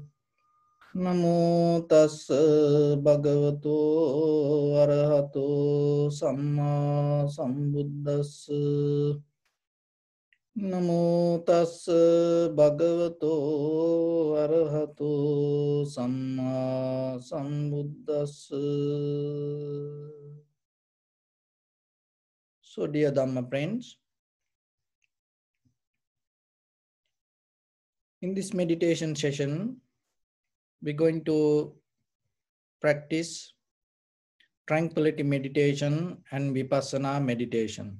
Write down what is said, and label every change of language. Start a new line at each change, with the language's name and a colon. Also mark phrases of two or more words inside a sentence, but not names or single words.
Pali: Namo tassa bhagavato arahato samma sambuddhassa. Namo tassa bhagavato arahato samma sambuddhassa.
English: So, dear Dhamma friends, in this meditation session, we're going to practice tranquility meditation and vipassana meditation.